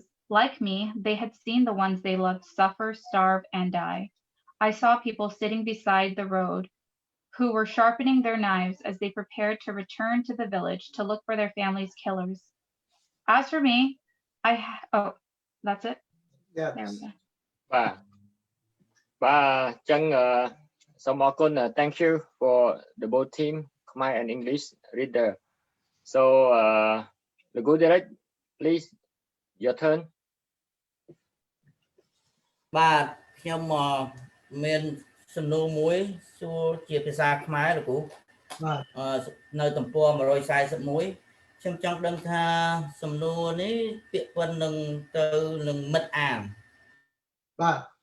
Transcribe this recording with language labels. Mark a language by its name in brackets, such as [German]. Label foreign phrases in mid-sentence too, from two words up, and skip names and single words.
[English] Like me, they had seen the ones they loved suffer, starve, and die. I saw people sitting beside the road who were sharpening their knives as they prepared to return to the village to look for their family's killers. As for me, that's it. Yeah. There we go. [Khmer] បាទអញ្ចឹងសូមអរគុណ [English] thank you for the both team Khmer and English reader. So the good Derrick, please your turn. [Khmer] បាទខ្ញុំមានសំណួរមួយសួរជាភាសាខ្មែរលោកគ្រូបាទនៅទំព័រ141ខ្ញុំចង់ដឹងថាសំណួរនេះពាក្យប៉ុននឹងទៅនឹងមិត្តអានបាទ